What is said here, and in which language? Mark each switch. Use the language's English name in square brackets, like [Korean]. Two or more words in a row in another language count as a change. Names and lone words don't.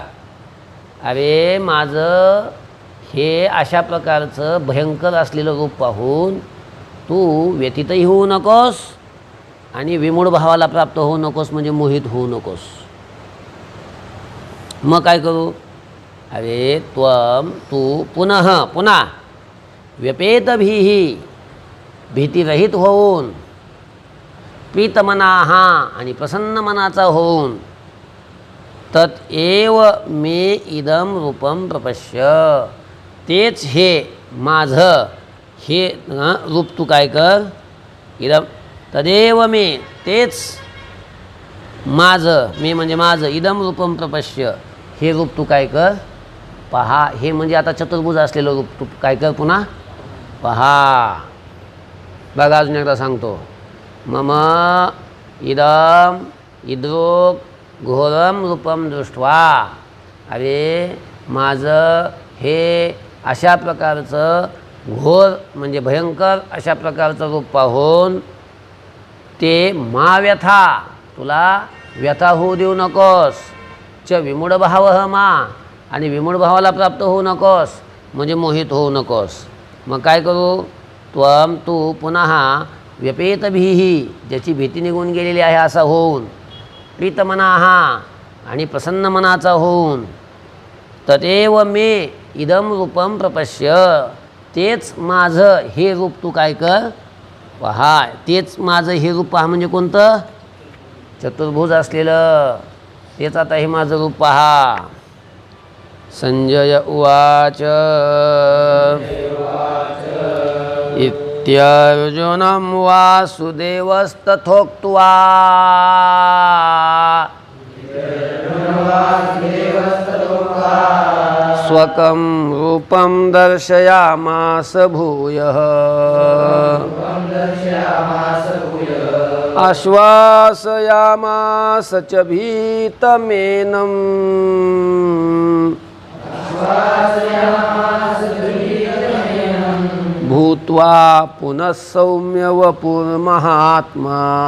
[Marathi] अरे माझं हे अशा प्रकारचं भयंकर असलेलं रूप पाहून तू व्यथितही होऊ नकोस आणि विमूढ भावाला प्राप्त होऊ नकोस, म्हणजे मोहित होऊ नकोस. मग काय करू? अरे तू पुन्हा व्यपेतभिः भीतिरहित होऊन, प्रीतमनाः आणि प्रसन्न मनाचा होऊन, [Sanskrit] तत्एव मे इदं रूपं प्रपश्य, [Marathi] तेच हे माझं हे रूप तू काय कर, [Sanskrit] इदं तदेव मे, [Marathi] तेच माझं, मे म्हणजे माझं, [Sanskrit] इदं रूपं प्रपश्य, [Marathi] हे रूप तू काय कर, पहा. हे म्हणजे आता चतुर्भुज असलेलं रूप तू काय कर, पुन्हा पहा. बघा अजून एकदा सांगतो. [Sanskrit] मम इदं इदृक् घोरम रूपम दृष्ट्वा, [Marathi] अरे माझं हे अशा प्रकारचं घोर म्हणजे भयंकर अशा प्रकारचं रूप पाहून ते [Sanskrit] मा व्यथा, [Marathi] तुला व्यथा होऊ देऊ नकोस. [Sanskrit] च विमूढ भावः मा, [Marathi] आणि विमूढ भावाला प्राप्त होऊ नकोस, म्हणजे मोहित होऊ नकोस. मग काय करू? तू पुन्हा व्यपेतभिः, ज्याची भीती निघून गेलेली आहे असा होऊन, प्रीतमनाः आणि प्रसन्न मनाचा होऊन, [Sanskrit] तदेव मे इदं रूपं प्रपश्य, [Marathi] तेच माझं हे रूप तू काय कर, पहा. तेच माझं हे रूप पहा म्हणजे कोणतं? चतुर्भुज असलेलं, तेच आता हे माझं रूप पहा. [Sanskrit] संजय उवाच इत्यर्जुनं वासुदेवस्तथोक्त्वा स्वकं रूपं दर्शयामास भूयः आश्वासयामास च भीतमेनं भूत्वा पुनः सौम्य वपुर्महात्मा